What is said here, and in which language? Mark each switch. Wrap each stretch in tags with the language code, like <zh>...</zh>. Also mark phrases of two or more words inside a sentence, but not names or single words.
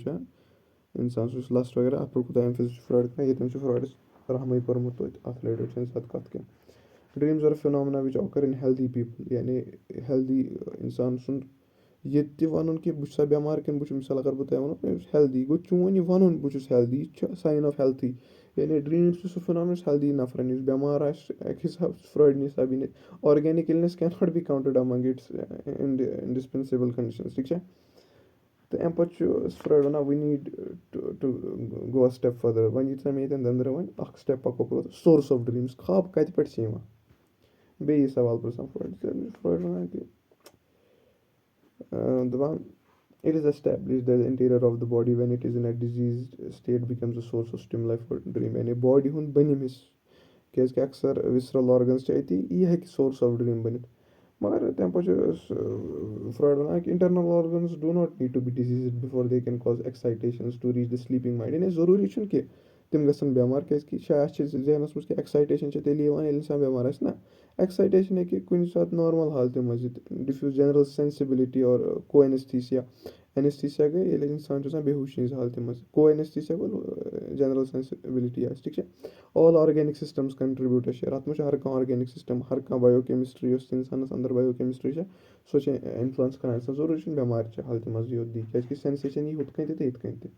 <ks>چھِ اِنسان سُہ لَسٹ وغیرہ اَتھ پٮ۪ٹھ کوٗتاہ ایٚمفِسِس چھُ فرٛایڈ کَران ییٚتٮ۪ن چھُ فرٛایڈَس رحمٕے پوٚرمُت توتہِ اَتھ رِلیٹِڈ چھَنہٕ زیادٕ کَتھ کینٛہہ</ks> <en>dreams are phenomena which occur in healthy people</en> <ks>یعنی ہیٚلدی اِنسان سُنٛد ییٚتہِ تہِ وَنُن کہِ بہٕ چھُسا بٮ۪مار کِنہٕ بہٕ چھُس مِثال اگر بہٕ تۄہہِ وَنو بہٕ چھُس ہیٚلدی گوٚو چون یہِ وَنُن بہٕ چھُس ہیٚلدی یہِ چھُ</ks> <en>sign of healthy</en> <ks>یعنی ڈرٛیٖمٕز چھُ سُہ فِنامنا یُس ہیٚلدی نَفرَن یُس بٮ۪مار آسہِ اَکہِ حِساب فرٛایڈنہِ حِساب یی نہٕ</ks> <en>organic illness cannot be counted among its indispensable conditions</en> <ks>ٹھیٖک چھا تہٕ اَمہِ پَتہٕ چھُ فرٛایڈ وَنان</ks> <en>we need to go a step further</en> <ks>وۄنۍ ییٖژاہ مےٚ ییٚتٮ۪ن دٔنٛدرٕ وۄنۍ اَکھ سٹٮ۪پ پَکو برٛونٛٹھ</ks> <en>sources of dreams</en> <ks>خاب کَتہِ پٮ۪ٹھ چھِ یِوان بیٚیہِ یہِ سوال پِرٛژھان فرٛایڈ وَنان کہِ دَپان</ks> <en>it is establish the interior of the body when it is in a disease state becomes a source of stimuli for dream</en> <ks>یعنی باڈی ہُنٛد بٔنِم حِصہٕ کیٛازِکہِ اَکثر</ks> <en>visceral organs</en> <ks>چھِ أتی یہِ ہیٚکہِ</ks> <en>source of dream</en> <ks>بٔنِتھ مگر تَمہِ پَتہٕ چھُ فرٛایڈ وَنان کہِ</ks> <en>internal organs do not need to be diseased before they can cause excitations to reach the sleeping mind</en> <ks>یعنی ضروٗری چھُنہٕ کہِ تِم گژھن بٮ۪مار کیٛازِکہِ شاید چھِ ذہنَس منٛز کہِ ایٚکسایٹیشَن چھِ تیٚلہِ یِوان ییٚلہِ اِنسان بٮ۪مار آسہِ نہ. ایٚکسایٹیشَن ہیٚکہِ کُنہِ ساتہٕ نارمل حالتہِ منٛز یِتھ</ks> <en>diffuse general sensibility or coenaesthesia.</en> <ks>اینستھیٖسیا گٔے ییٚلہِ اِنسان چھُ آسان بےہوشی ہِنٛز حالتہِ منٛز. کو اینستھیٖسیا گوٚو</ks> <en>general sensibility</en> <ks>آسہِ ٹھیٖک چھا.</ks> <en>all organic systems contribute</en> <ks>چھِ اَتھ منٛز چھُ ہر کانٛہہ</ks> <en>organic system</en> <ks>ہر کانٛہہ</ks> <en>bio chemistry</en> <ks>یۄس اِنسانَس اَندَر</ks> <en>bio chemistry</en> <ks>چھےٚ سۄ چھِ اِنفٕلنس کَران اِنسان ضروٗری چھُنہٕ بٮ۪مارِ حالتہِ منٛز یوت دی کیٛازِکہِ سینسیشَن یی ہُتھ کٔنۍ تہِ تہٕ یِتھ کٔنۍ تہِ.</ks>